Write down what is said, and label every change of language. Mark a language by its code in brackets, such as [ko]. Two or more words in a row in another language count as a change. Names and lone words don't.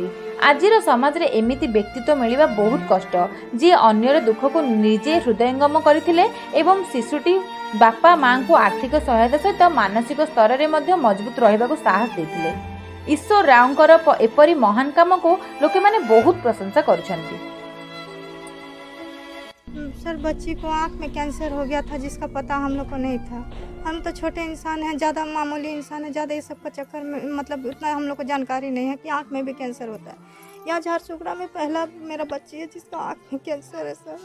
[or] ଆଜିର ସମାଜରେ ଏମିତି ବ୍ୟକ୍ତିତ୍ୱ ମିଳିବା ବହୁତ କଷ୍ଟ, ଯିଏ ଅନ୍ୟର ଦୁଃଖକୁ ନିଜେ ହୃଦୟଙ୍ଗମ କରିଥିଲେ ଏବଂ ଶିଶୁଟି ବାପା ମାଙ୍କୁ ଆର୍ଥିକ ସହାୟତା ସହିତ ମାନସିକ ସ୍ତରରେ ମଧ୍ୟ ମଜବୁତ ରହିବାକୁ ସାହସ ଦେଇଥିଲେ। ଈଶ୍ୱର ରାଓଙ୍କର ଏପରି ମହାନ କାମକୁ ଲୋକମାନେ ବହୁତ ପ୍ରଶଂସା କରୁଛନ୍ତି। [hi] सर, बच्ची को आँख में कैंसर हो गया था, जिसका पता हम लोग को नहीं था। हम तो छोटे इंसान हैं, ज़्यादा मामूली इंसान है, ज़्यादा ये सब का चक्कर में मतलब उतना हम लोग को जानकारी नहीं है कि आँख में भी कैंसर होता है। यहाँ झारसुगड़ा में पहला मेरा बच्ची है जिसका आँख में कैंसर है सर।